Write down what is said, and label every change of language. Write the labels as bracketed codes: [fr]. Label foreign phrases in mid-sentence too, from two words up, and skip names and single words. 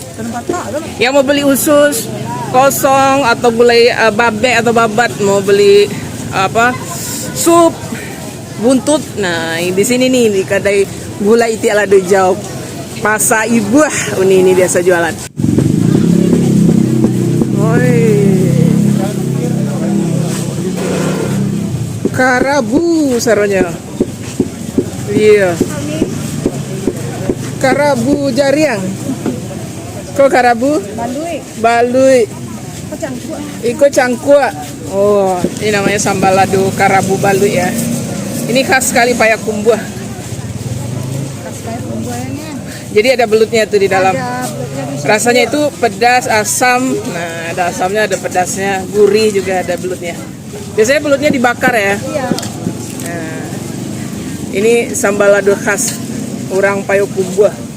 [id] Yang mau beli usus kosong atau gulai babek atau babat, mau beli apa sup buntut. Nah, di sini nih di kedai gulai Iti Alado Jau Pasar Ibu. Ini biasa jualan. Oi. [min] Karabu saronya. Iya. Karabu jariang. Kok karabu? Balui. Iko cangkua. [id] Oh, ini namanya sambal [min] lado karabu balui [id] ya. Ini khas sekali Payakumbuh. Jadi ada belutnya tuh di dalam. Rasanya itu pedas, asam. Nah, ada asamnya, ada pedasnya, gurih juga ada belutnya. Biasanya belutnya dibakar ya. Nah, ini sambal lado khas orang Payakumbuh.